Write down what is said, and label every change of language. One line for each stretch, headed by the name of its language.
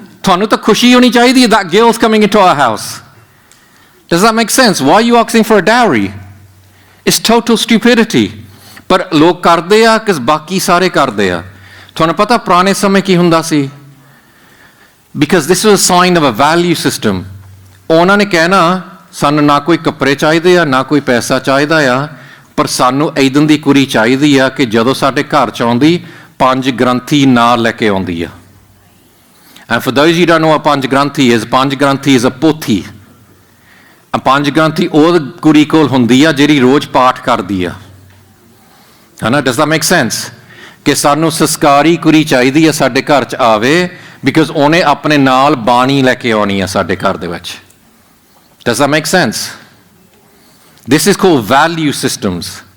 Punjabi: ਤੁਹਾਨੂੰ ਤਾਂ ਖੁਸ਼ੀ ਹੋਣੀ ਚਾਹੀਦੀ
English: that girl's coming into our house. Does that make sense? Why are you asking for a dowry? It's total stupidity.
Punjabi: ਪਰ ਲੋਕ ਕਰਦੇ ਆ ਕਿ ਬਾਕੀ ਸਾਰੇ ਕਰਦੇ ਆ. ਤੁਹਾਨੂੰ ਪਤਾ ਪੁਰਾਣੇ ਸਮੇਂ ਕੀ ਹੁੰਦਾ ਸੀ?
English: Because this was a sign of a value system.
Punjabi: ਉਹਨਾਂ ਨੇ ਕਹਿਣਾ ਸਾਨੂੰ ਨਾ ਕੋਈ ਕੱਪੜੇ ਚਾਹੀਦੇ ਆ, ਨਾ ਕੋਈ ਪੈਸਾ ਚਾਹੀਦਾ ਆ, ਪਰ ਸਾਨੂੰ ਇੱਦਾਂ ਦੀ ਕੁੜੀ ਚਾਹੀਦੀ ਆ ਕਿ ਜਦੋਂ ਸਾਡੇ ਘਰ 'ਚ ਆਉਂਦੀ 5 ਗ੍ਰੰਥੀ ਨਾਲ ਲੈ ਕੇ ਆਉਂਦੀ ਆ.
English: And for those you don't know what 5 granthi is, 5 granthi is a pothi.
Punjabi: 5 ਗ੍ਰੰਥੀ ਉਹ ਕੁੜੀ ਕੋਲ ਹੁੰਦੀ ਆ ਜਿਹੜੀ ਰੋਜ਼ ਪਾਠ ਕਰਦੀ ਆ.
English: Does that make sense?
Punjabi: ਕਿ ਸਾਨੂੰ ਸੰਸਕਾਰੀ ਕੁੜੀ ਚਾਹੀਦੀ ਆ ਸਾਡੇ ਘਰ 'ਚ ਆਵੇ, ਬਿਕਾਜ਼ ਉਹਨੇ ਆਪਣੇ ਨਾਲ ਬਾਣੀ ਲੈ ਕੇ ਆਉਣੀ ਆ ਸਾਡੇ ਘਰ ਦੇ ਵਿੱਚ.
English: Does that make sense? This is called value systems.